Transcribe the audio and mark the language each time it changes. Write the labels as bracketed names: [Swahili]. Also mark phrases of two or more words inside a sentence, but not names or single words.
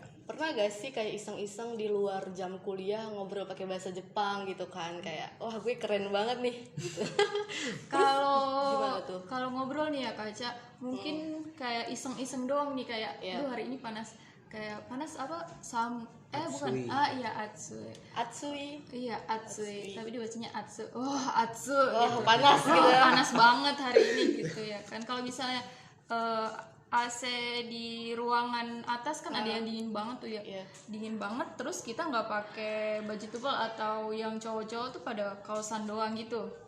[Indonesian] Pernah gak sih kayak iseng-iseng di luar jam kuliah ngobrol pakai bahasa Jepang gitu kan, kayak wah gue keren banget nih gitu. Gimana tuh? Kalau ngobrol nih ya Kaca, mungkin kayak iseng-iseng doang nih, kayak Iya. duh hari ini panas. Kayak panas apa? Bukan. Atsui. Iya Atsui. Atsui. Iya Atsui, tapi dibacanya Atsu. Wah Atsu. Oh, panas gitu ya. Panas banget hari ini gitu ya kan. Kalau misalnya AC di ruangan atas kan ada yang dingin banget tuh ya. Iya. Dingin banget, terus kita nggak pakai baju tebal, atau yang cowok-cowok tuh pada kaosan doang gitu.